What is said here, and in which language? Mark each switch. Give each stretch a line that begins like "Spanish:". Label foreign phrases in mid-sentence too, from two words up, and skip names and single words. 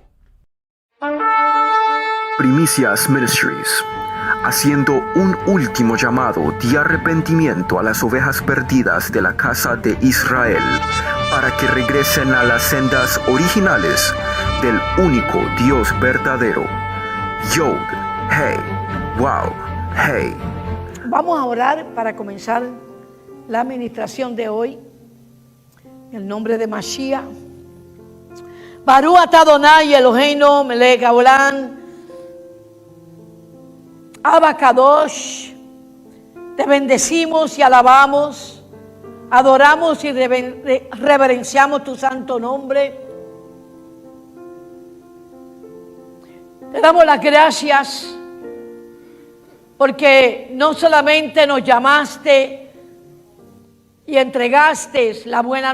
Spanish: Primicias Ministries, haciendo un último llamado de arrepentimiento a las ovejas perdidas de la casa de Israel, para que regresen a las sendas originales del único Dios verdadero.
Hebrew: יוד, הא, וו, הא.
Spanish: Vamos a orar para comenzar la administración de hoy. En el nombre de Mashiach.
Hebrew: ברוך אתה אדוני אלוהינו מלך העולם. אבא קדוש,
Spanish: te bendecimos y alabamos, adoramos y reverenciamos tu santo nombre. Te damos las gracias porque no solamente nos llamaste y entregaste la buena